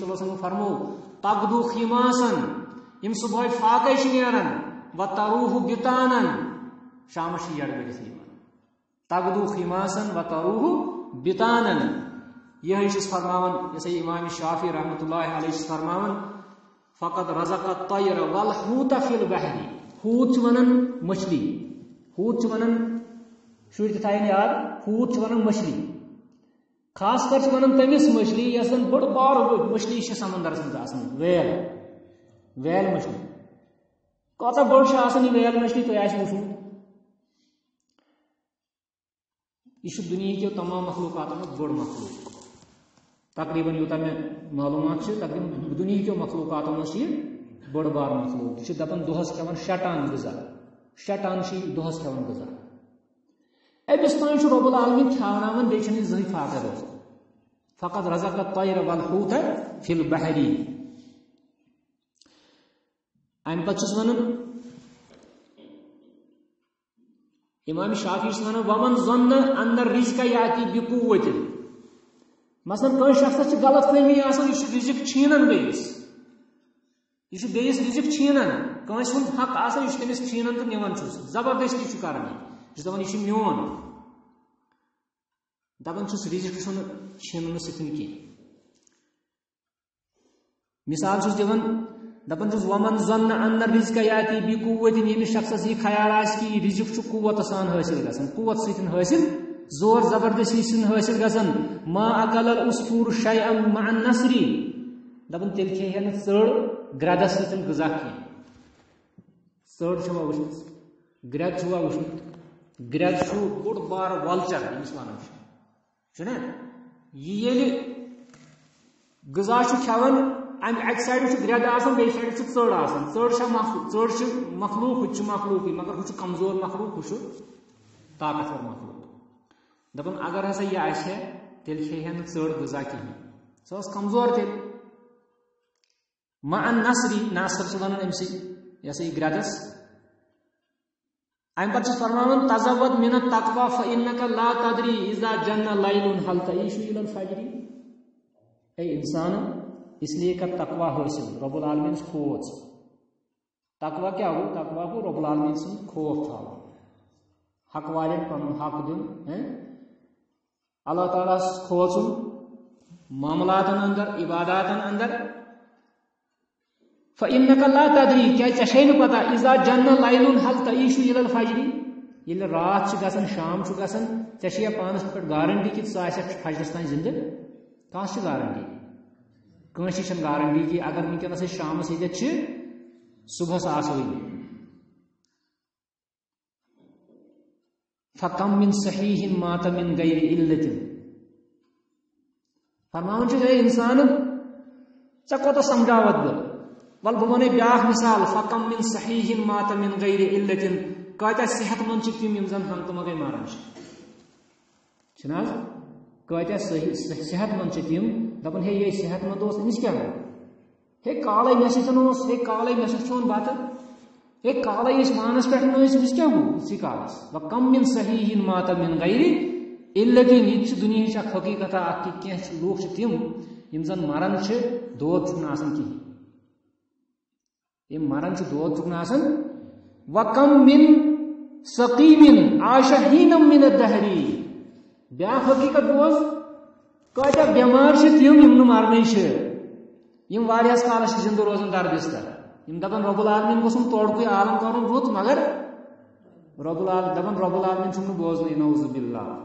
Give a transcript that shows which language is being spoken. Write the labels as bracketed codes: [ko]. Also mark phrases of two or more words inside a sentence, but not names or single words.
[ar] اللہ علیہ وسلم [ks] فرمو [ar] تغدو خیماسن [ks] یِم صبحٲے فاقے چھِ نیران [ar] وتروح بِتانن [ks] شامس چھِ یڑ کٔرِتھ یِوان [ar] تغدو خیماسن وتروح بِتانن [ks] یِہے چھُس فرماوان یہِ سا یہِ امام شافی [ar] رحمتہ اللہ علیہ [ks] چھُس فرماوان [ar] فقط رزق الطیر والحوت فی البحر [ks] ہوٗت چھِ ونان مچھلی ہوٗت چھِ ونان شُرۍ تہِ تھاین یاد ہوٗت چھِ ونان مچھلی خاص کر چھِ ونان تٔمِس مچھلی یۄس زن بٔڑ بار مچھلی چھِ سمندرس منٛز آسان ویل مچھلی کۭژاہ بٔڑ چھِ آسان یہِ ویل مچھلی تۄہہِ آسہِ وٕچھمُت یہ دنیا تمام مخلوقات منٛز بوٚڑ مخلوق تقریباً یوٗتاہ مےٚ معلوٗمات چھِ تقریباً دُنہِکیو مخلوقاتو منٛز چھِ یہِ بٔڑ بار مخلوق یہِ چھِ دپان دۄہس کھٮ۪وان 6 ٹن غذا 6 ٹن چھِ یہِ دۄہس کھٮ۪وان غذا أمِس تانۍ چھُ رۄب العالمیٖن کھٮ۪وناوان بیٚیہِ چھِنہٕ یہِ زٕہٕنۍ فاقے روزان [ar] فقط رزق الطیر والحوت فی البحر [ks] امہِ پتہٕ چھُس ونان امام شافی چھُس ونان [ar] ومن ظن ان الرزق یاتی بقوۃ [ks] مثلاً کٲنٛسہِ شخصس چھِ غلط فہمی آسان یہِ چھُ رزق چھیٖنان بیٚیِس یہِ چھُ بیٚیِس رزق چھیٖنان کٲنٛسہِ ہُنٛد حق آسان یہِ چھُ تٔمِس چھیٖنان تہٕ نِوان چھُس زبردستی چھُ کران یہِ چھُ دپان یہِ چھُ میون دپان چھُس رزق چھُنہٕ چھیٖننہٕ سۭتۍ کینٛہہ مثال چھُس دِوان دپان چھُس [ar] ومن ظن ان الرزق یاتی بقوۃ [ks] ییٚمِس شخصس یہِ خیال آسہِ کہِ یہِ رزق چھُ قوت سان حٲصِل گژھان قوت سۭتۍ حٲصِل زور زبردستی سۭتۍ حٲصِل گژھان [ar] ما اکل العصفور شیئا مع النسر [ks] دپان تیٚلہِ کھیٚیہِ ہا نہٕ ژٔر گرٛدس سۭتۍ غذا کینٛہہ ژٔر چھوا وٕچھمٕژ گرٛد چھُوا وٕچھمُت گرٛد چھُ بوٚڑ بار وَلچر ییٚمِس ونان چھُنا یہِ ییٚلہِ غذا چھُ کھٮ۪وان امہِ اکہِ سایڈٕ چھُ گرٛد آسان بیٚیہِ سایڈٕ چھِ ژٔر آسان ژٔر چھِ مخلوق ہُہ تہِ چھُ مخلوقٕے مگر ہُہ چھُ کمزور مخلوق ہُہ چھُ طاقتور مخلوق دپان اگر ہسا یہِ آسہِ ہا تیٚلہِ کھیٚیہِ ہا نہٕ ژٔر غذا کِہیٖنۍ سۄ ٲس کمزور تیٚلہِ [ar] مع النسری [ks] نصر چھِ ونان أمۍ سٕے یہِ ہسا یہِ گرٛدس امہِ پتہٕ چھُس فرماوان [ar] تزود من التقوى فإنك لا تدري اذا جن ليل هل تعيش الى الفجر [ks] اے انسان اس لیے کر تقوی حٲصِل [ar] رۄب العالمیٖن [ks] کھوژ تقوی کیٛاہ گوٚو تقوی گوٚو [ar] رۄب العالمیٖن [ks] سُنٛد خوف تھاوُن حق والٮ۪ن پنُن حق دیُن اللہ تعالیٰ ہس کھوژُن معاملاتن اندر عباداتن اندر [ar] فإنك لا تدري [ks] کیٛازِ ژےٚ چھے نہٕ پتہ [ar] اذا جن ليل هل تعيش الى الفجر [ks] ییٚلہِ رات چھِ گژھان شام چھُ گژھان ژےٚ چھے یا پانس پٮ۪ٹھ گارنٹی کہِ ژٕ آسکھ فجرس تانۍ زنٛدٕ کانٛہہ چھِ گارنٹی کٲنٛسہِ چھنہٕ گارنٹی کہِ اگر ونکیٚنس أسۍ شامس ییٚتٮ۪تھ چھِ صبحس آسوٕے نہٕ [ar] فکم من صحیح مات من غیر علت [ks] فرماوان چھُ اے انسان ژےٚ کوتاہ سمجھاوتھ بہٕ ول بہٕ ونے بیاکھ مثال [ar] فکم من صحیح مات من غیر علت [ks] کۭتیاہ صحت مند چھِ تِم یِم زن ہنگتہٕ منگے مران چھِنہٕ حظ کۭتیاہ صحت مند چھِ تِم دپان ہے یے صحت مند اوس أمِس کیٛاہ گوٚو ہے کالے مےٚ سۭتۍ اوس ہے کالے مےٚ سۭتۍ کھیوٚن بتہٕ ہے کالے ٲسۍ وانس پٮ۪ٹھ ٲسۍ أمِس کیٛاہ گوٚو یِتھٕے کالس [ar] وکم من صحیح مات من غیر علت [ks] یہِ تہِ چھِ دُنیہٕچ اکھ حقیٖقتہ اکھ کہِ کینٛہہ لوٗکھ چھِ تِم یِم زن مران چھِ دود چھُنہٕ آسان کِہیٖنۍ یہ مران دود چک آسان [ar] وَكَمْ مِنْ سَقِيمٍ عَاشَ حِينًا مِنَ الدَّهْرِ [ks] بیاکھ حقیقت بوز کۭتیاہ بیمار تم مرنے یم واریاہس کالس زندہ روزان در بستر یم دپان [ar] رب العالمین [ks] گوسم توڑکے عالم کرن رُت مگر [ar] رب العالمین [ks] چھُم نہٕ بوزنٕے [ar] نعوذ باللہ